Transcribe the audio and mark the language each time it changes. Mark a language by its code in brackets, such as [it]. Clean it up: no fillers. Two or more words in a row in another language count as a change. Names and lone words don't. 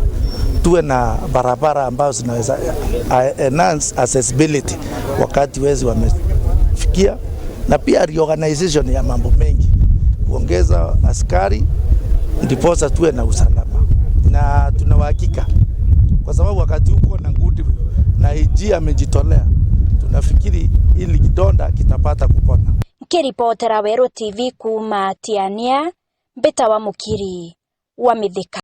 [sw] Tuwe na barabara ambazo zinaweza [en] enhance accessibility [sw] wakati wezi wamefikia, na pia reorganization ya mambo mengi, kuongeza askari ndiposa tuwe na usalama. Na tuna uhakika kwa sababu wakati huko na ngudi na IG amejitolea, tunafikiri ili kidonda kitapata kupona. [mer] Kiripotera Wero TV kuma Tiania, Mbeta wa Mukiri wa Mithika.